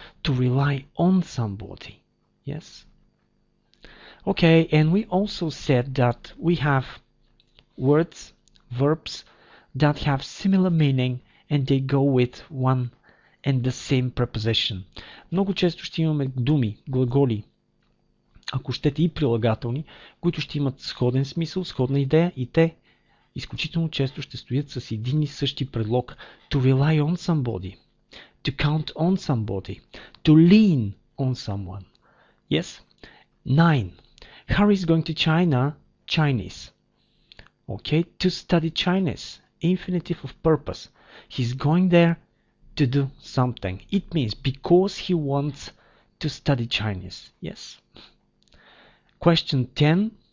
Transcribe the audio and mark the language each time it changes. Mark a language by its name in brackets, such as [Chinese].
[English] To rely on somebody. Yes? Okay, and we also said that we have words, verbs that have similar meaning and they go with one and the same preposition. [Bulgarian] Много често ще имаме думи, глаголи, ако щете и прилагателни, които ще имат сходен смисъл, сходна идея и те изключително често ще стоят с един и същи предлог. [English] To rely on somebody, to count on somebody, to lean on someone. Yes? 9. Harry is going to China, Chinese. Okay, to study Chinese, infinitive of purpose. He's going there to do something. It means because he wants to study Chinese. Yes. Question 10.